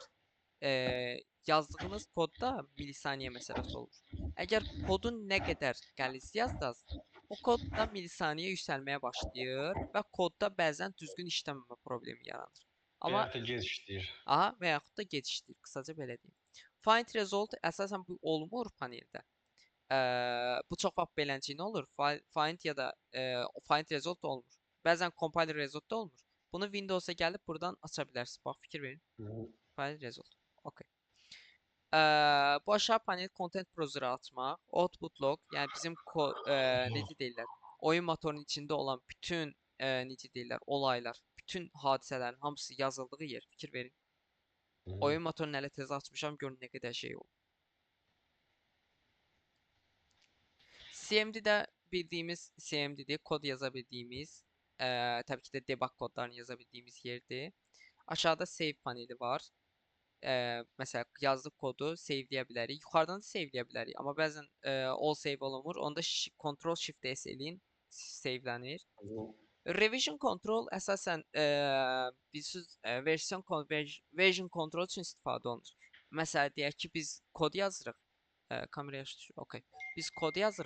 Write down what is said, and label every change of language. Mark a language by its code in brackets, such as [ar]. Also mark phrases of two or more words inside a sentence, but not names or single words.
[az] Yazdığınız kodda milisaniyə məsələsi olur. Əgər kodun nə qədər qəliz yazdınız, o kodda milisaniyə yüksəlməyə başlayır və kodda bəzən düzgün işləməmə problemi yaranır. Amma və yaxud da gecikdir. Və yaxud da gecikdir, qısaca belə deyim. [en] Find result [az] əsasən bu olmur paneldə. Bu çox vaxt beləncə olur. Find ya da [en] find result [az] olmur. Bəzən [en] compiler result [az] da olmur. Bunu Windows'a gəlib buradan aça bilərsiniz. Bax fikir verin. [en] Find result. [az] Okay. Bu aşağı [en] panel content browser'ı [az] açmaq, [en] output log, [az] yəni bizim necə deyirlər, oyun motorunun içində olan bütün necə deyirlər, olaylar, bütün hadisələrin hamısı yazıldığı yer. Fikir verin. Oyun motorunu hələ tez açmışam, görün nə qədər şey oldu. CMD-də bildiyimiz CMD-dir, kod yaza bildiyimiz, təbii ki də debug kodlarını yaza bildiyimiz yerdir. Aşağıda save paneli var. Məsələn, yazdıq kodu saveləyə bilərik. Yuxarıdan da saveləyə bilərik. Amma bəzən [en] all save [az] olunmur. Onda [en] Ctrl Shift S [az] eləyin, savelənir. [en] Revision control [az] əsasən bilirsiniz, [en] version control [az] üçün istifadə olunur. Məsələn, deyək ki, biz kod yazırıq. Kameraya düşür. Okay. Biz kod yazırıq.